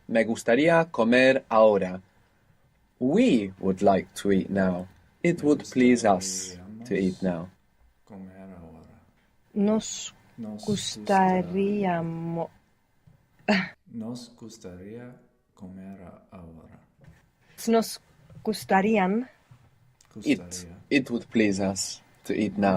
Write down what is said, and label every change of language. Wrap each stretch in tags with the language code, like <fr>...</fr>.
<es>Me gustaría comer ahora.</es> <en>We would like to eat now. It would please us to eat now.</en> <es>Comer ahora. Nos Nos gustaríamos. Nos gustaría comer ahora. Nos gustarían.</es> <en>It would please us to eat now.</en>